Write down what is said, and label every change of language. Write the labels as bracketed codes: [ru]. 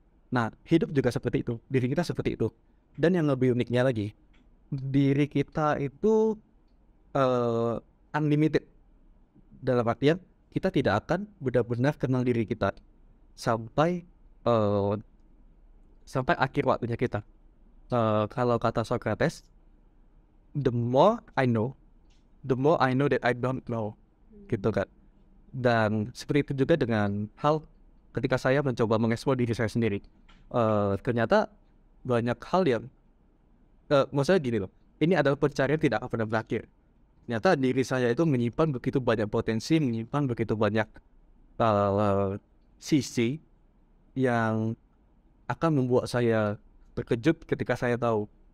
[id] Nah, hidup juga seperti itu, diri kita seperti itu. Dan yang lebih uniknya lagi, diri kita itu unlimited. Dalam artian kita tidak akan benar-benar kenal diri kita sampai akhir waktunya kita. Kalau kata Socrates, [en] the more I know that I don't know, [id] gitu kan. Dan seperti itu juga dengan hal ketika saya mencoba mengeksplor diri saya sendiri. Ternyata banyak hal yang maksudnya gini loh, ini adalah pencarian tidak akan pernah berakhir. Ternyata diri saya itu menyimpan begitu banyak potensi, menyimpan begitu banyak sisi yang akan membuat saya terkejut ketika saya tahu.